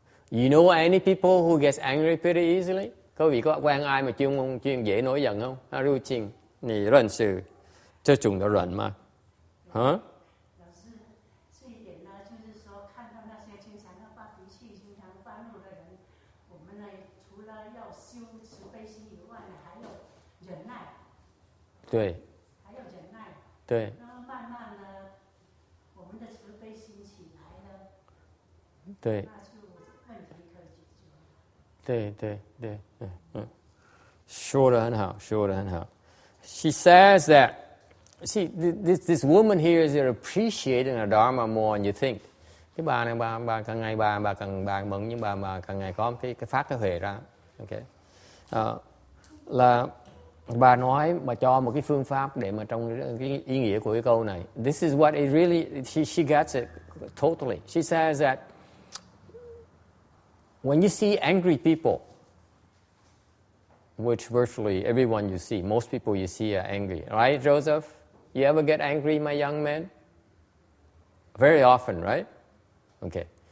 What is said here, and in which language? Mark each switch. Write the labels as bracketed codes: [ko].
[en] You know any people who gets angry pretty easily? [vi] Có vị có quen ai mà chuyên dễ nổi giận không? [zh] 入境你认识这种的人吗？ Huh? 老师，这一点呢，就是说看到那些经常要发脾气、经常发怒的人，我们呢除了要修慈悲心以外呢，还有忍耐。对。还有忍耐。对。那么慢慢呢，我们的慈悲心起来了。对。那就问题可以解决。对，说得很好，说得很好。 [en] She says that, see, this woman here is appreciating the Dharma more than you think. [vi] Cái bà này, bà càng ngày bà mừng, nhưng bà càng ngày có cái phát cái huệ ra. Okay. Là bà nói, bà cho một cái phương pháp để mà trong cái ý nghĩa của cái câu này. [en] This is what it really, she gets it totally. She says that when you see angry people, which virtually everyone you see, most people you see are angry. Right, Joseph? You ever get angry, my young man? Very often, right? Okay.